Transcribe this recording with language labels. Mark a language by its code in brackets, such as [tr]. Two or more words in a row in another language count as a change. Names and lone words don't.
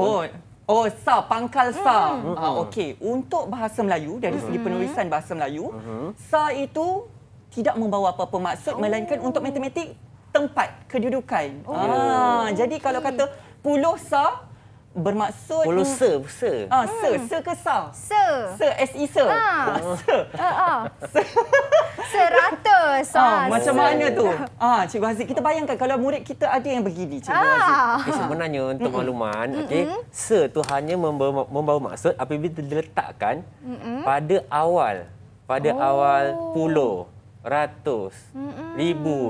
[ms] Sa, pangkal sa. Okey, untuk bahasa Melayu, dari segi penulisan bahasa Melayu, sa itu tidak membawa apa-apa maksud, melainkan untuk matematik, tempat, kedudukan. Jadi kalau kata puluh sa, bermaksud... Puluh se. Se ke sa? Se. Se, se. Se. 100. Macam mana tu? Cikgu Haziq, kita bayangkan kalau murid kita ada yang begini, Cikgu Haziq. Sebenarnya untuk makluman, se tu hanya membawa maksud apabila diletakkan pada awal puluh, ratus, ribu.